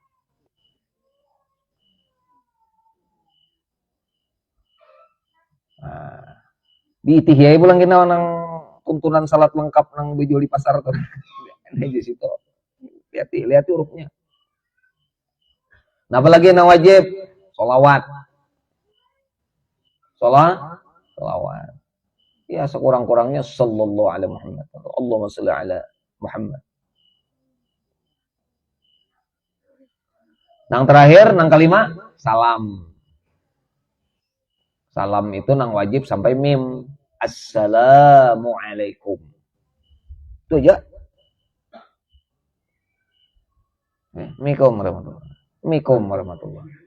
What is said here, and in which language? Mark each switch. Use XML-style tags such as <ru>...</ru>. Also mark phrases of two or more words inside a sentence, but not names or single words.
<bjn>Di itihiyai pulang kena nang tuntunan salat lengkap nang bejo di pasar tuh. Di situ. Lihat hurufnya. Nah, apalagi nang wajib sholawat. Sholawat. Ya sekurang-kurangnya</bjn> <ar>صلى الله عليه محمد. اللهم صل على محمد.</ar> <bjn>Nang terakhir, nang kelima, salam. Salam itu nang wajib sampai mim. Assalamualaikum. Itu aja.</bjn> <ar>السلام عليكم ورحمة الله وبركاته.</ar>